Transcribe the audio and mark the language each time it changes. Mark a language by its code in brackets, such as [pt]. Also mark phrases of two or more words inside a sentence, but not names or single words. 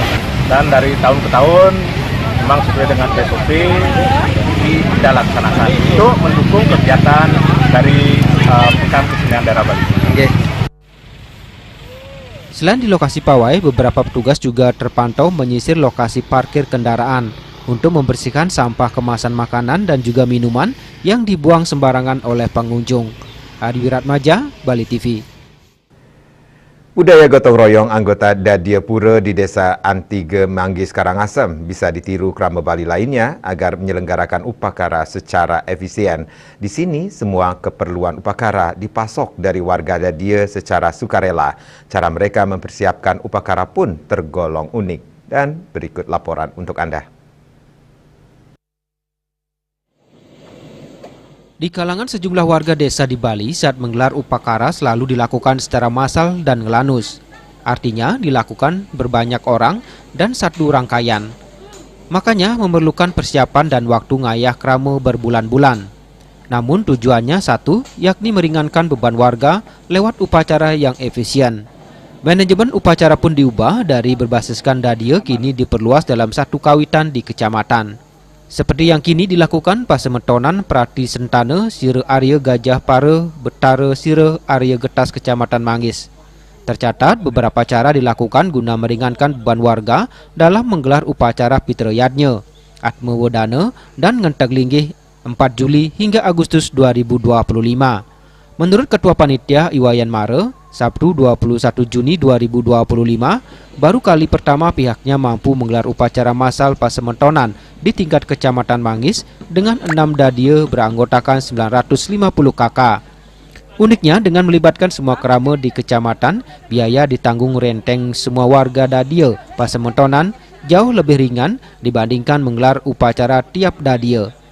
[id] Dan dari tahun ke tahun memang sesuai dengan SOP kita laksanakan untuk mendukung kegiatan dari pekan kesenian daerah Bali. Oke. Selain di lokasi pawai, beberapa petugas juga terpantau menyisir lokasi parkir kendaraan untuk membersihkan sampah kemasan makanan dan juga minuman yang dibuang sembarangan oleh pengunjung. Adi Wiratmaja, Bali TV. Budaya gotong royong anggota Dadia Pura di Desa Antige Manggis Karangasem bisa ditiru krama Bali lainnya agar menyelenggarakan upacara secara efisien. Di sini semua keperluan upacara dipasok dari warga Dadia secara sukarela. Cara mereka mempersiapkan upacara pun tergolong unik. Dan berikut laporan untuk Anda. Di kalangan sejumlah warga desa di Bali saat menggelar upacara selalu dilakukan secara massal dan ngelanus. Artinya dilakukan berbanyak orang dan satu rangkaian. Makanya memerlukan persiapan dan waktu ngayah krama berbulan-bulan. Namun tujuannya satu, yakni meringankan beban warga lewat upacara yang efisien. Manajemen upacara pun diubah dari berbasiskan dadia kini diperluas dalam satu kawitan di kecamatan. Seperti yang kini dilakukan Pasemetonan Prati Sentana Sira Arya Gajah Para Betara Sira Arya Getas Kecamatan Manggis. Tercatat beberapa cara dilakukan guna meringankan beban warga dalam menggelar upacara Pitrayadnya, Atma Wedana dan Ngenteg Linggih 4 Juli hingga Agustus 2025. Menurut Ketua Panitia Iwayan Mara, Sabtu 21 Juni 2025, baru kali pertama pihaknya mampu menggelar upacara massal Pasemetonan di tingkat Kecamatan Manggis dengan 6 dadia beranggotakan 950 kakak. Uniknya dengan melibatkan semua krama di kecamatan, biaya ditanggung renteng semua warga dadia Pasemetonan jauh lebih ringan dibandingkan menggelar upacara tiap dadia.